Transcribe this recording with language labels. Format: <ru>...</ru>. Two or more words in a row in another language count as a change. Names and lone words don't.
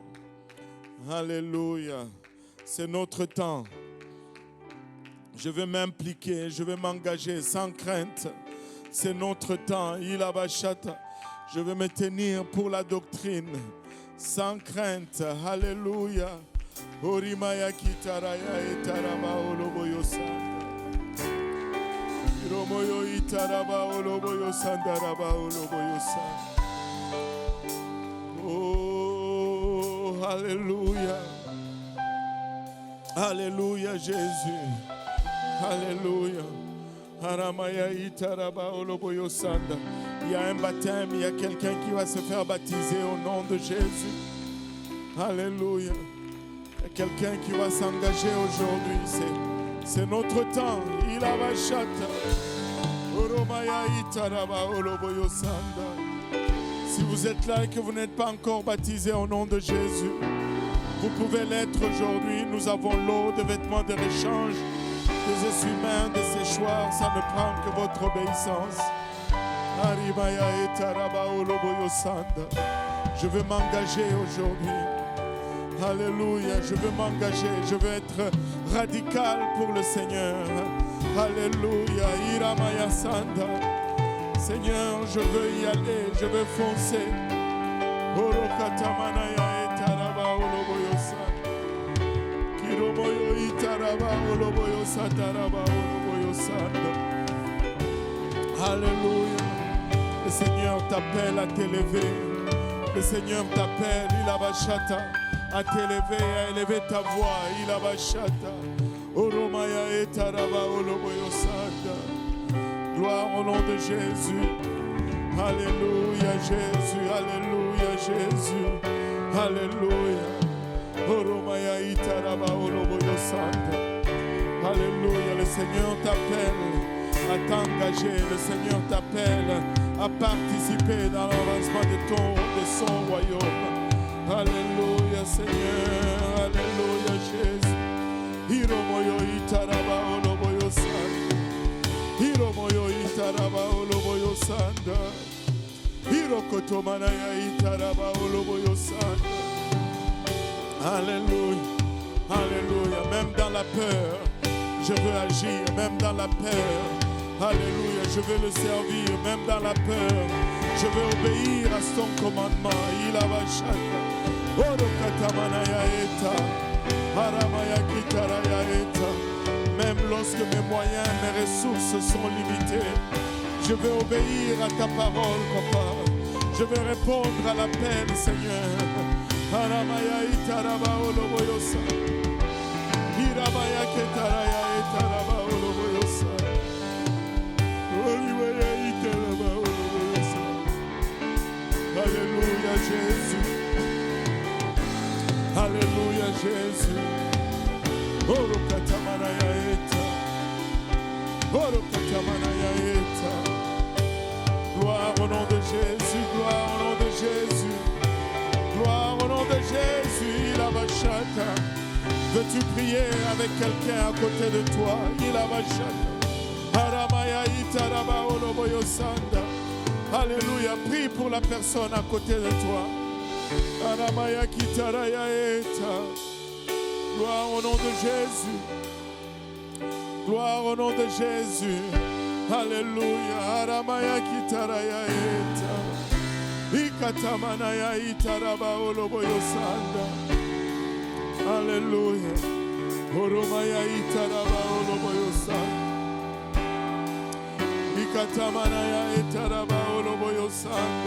<fr>Alléluia. C'est notre temps. Je vais m'impliquer, je vais m'engager sans crainte. C'est notre temps. Je vais me tenir pour la doctrine sans crainte. Alléluia. Orimaya kitaraya etaraba oloboyo sanda. Iromoyo itaraba oloboyo sanda raba oloboyo sanda. Oh, alléluia. Alléluia, Jésus. Alléluia. Aramaya itaraba oloboyo sanda. Il y a un baptême, il y a quelqu'un qui va se faire baptiser au nom de Jésus. Alléluia. Il y a quelqu'un qui va s'engager aujourd'hui. C'est notre temps. Il a vachata. Oromaya itaraba oloboyo sanda. Si vous êtes là et que vous n'êtes pas encore baptisé au nom de Jésus, vous pouvez l'être aujourd'hui. Nous avons l'eau, des vêtements de rechange, des essuie-mains, des séchoirs. Ça ne prend que votre obéissance. Je veux m'engager aujourd'hui. Alléluia, je veux m'engager. Je veux être radical pour le Seigneur. Alléluia, Iramaya Sanda. Seigneur, je veux y aller, je veux foncer. Orokatamanaya etaraba oloboyo sanda. Kiromoyo itaraba oloboyo sataraba oloboyo sanda. Alléluia. Le Seigneur t'appelle à t'élever. Le Seigneur t'appelle, il abachata, à t'élever, à élever ta voix, il abachata. Oromaya etaraba oloboyosada. Gloire au nom de Jésus. Alléluia Jésus, Alléluia Jésus, Alléluia. Oromaya itaraba oloboyosada. Alléluia, le Seigneur t'appelle à t'engager, le Seigneur t'appelle à participer dans l'avancement de son royaume. Alléluia Seigneur, Alléluia Jésus. Hiromoyo itaraba oloboyo sanda. Hiromoyo itaraba oloboyo sanda. Hirokotomana ya itaraba oloboyo sanda. Alléluia, Alléluia. Même dans la peur, je veux agir, même dans la peur. Alléluia, je veux le servir, même dans la peur. Je veux obéir à son commandement. Il a vachata. Orokatamana ya eta. Haramaya kitaraya eta. Même lorsque mes moyens, mes ressources sont limitées, je veux obéir à ta parole, papa. Je veux répondre à l'appel, Seigneur. Haramaya itaraba oloboyosa. Hiramaya ketaraya etaraba oloboyosa. Olimaya itaraba oloboyosa. Alléluia Jésus. Alléluia Jésus. Orokatamana ya eta. Orokatamana ya eta. Gloire au nom de Jésus, gloire au nom de Jésus. Gloire au nom de Jésus, il a vachata. Veux-tu prier avec quelqu'un à côté de toi? Il a vachata. Haramaya itaraba oloboyo sanda. Alléluia, prie pour la personne à côté de toi. Haramaya kitaraya eta. Gloire au nom de Jésus. Gloire au nom de Jésus. Alléluia. Haramaya kitaraya eta. Ikatamana ya itaraba oloboyo sanda. Alléluia. Oromaya itaraba oloboyo sanda. Ikatamana ya itaraba oloboyo sanda.</fr>